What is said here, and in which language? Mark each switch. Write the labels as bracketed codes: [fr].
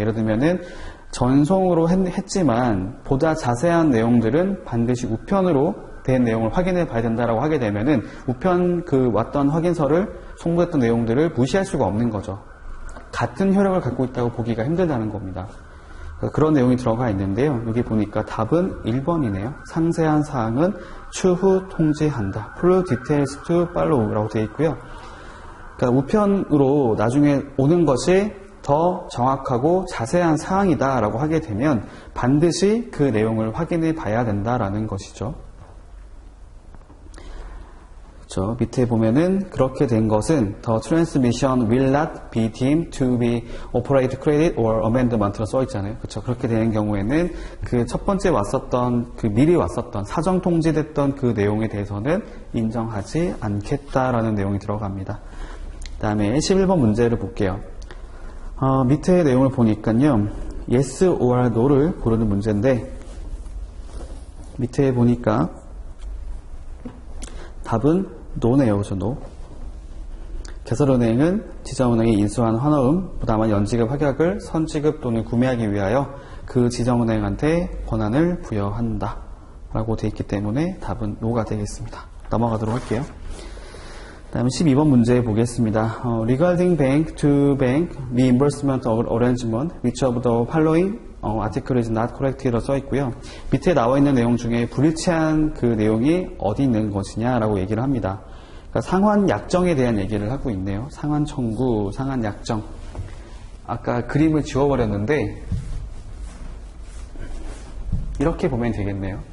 [ko] 예를 들면은 전송으로 했지만 보다 자세한 내용들은 반드시 우편으로 된 내용을 확인해 봐야 된다라고 하게 되면은 우편 왔던 확인서를 송부했던 내용들을 무시할 수가 없는 거죠. 같은 효력을 갖고 있다고 보기가 힘들다는 겁니다. 그런 내용이 들어가 있는데요. 여기 보니까 답은 1번이네요. 상세한 사항은 추후 통지한다. [en] Full details to follow라고 [ko] 되어 있고요. 그러니까 우편으로 나중에 오는 것이 더 정확하고 자세한 사항이다라고 하게 되면 반드시 그 내용을 확인해 봐야 된다라는 것이죠. 그렇죠. 밑에 보면은 그렇게 된 것은 [en] the transmission will not be deemed to be operated credit or amendment로 [ko] 써 있잖아요. 그렇죠. 그렇게 되는 경우에는 그 첫 번째 왔었던 미리 왔었던 사전 통지됐던 그 내용에 대해서는 인정하지 않겠다라는 내용이 들어갑니다. 그다음에 11번 문제를 볼게요. 밑에 내용을 보니까요. [en] yes or no [ko] 를 고르는 문제인데 밑에 보니까 답은 no네요. 그죠? no. 개설은행은 지정은행에 인수한 환호음, 부담한 연지급 확약을 선지급 또는 구매하기 위하여 그 지정은행한테 권한을 부여한다. 라고 되어 있기 때문에 답은 no가 되겠습니다. 넘어가도록 할게요. 다음 12번 문제 보겠습니다. [en] Regarding bank to bank reimbursement arrangement, which of the following article is not correct라고 [ko] 써 있고요. 밑에 나와 있는 내용 중에 불일치한 그 내용이 어디 있는 것이냐라고 얘기를 합니다. 그러니까 상환 약정에 대한 얘기를 하고 있네요. 상환 청구, 상환 약정. 아까 그림을 지워버렸는데 이렇게 보면 되겠네요.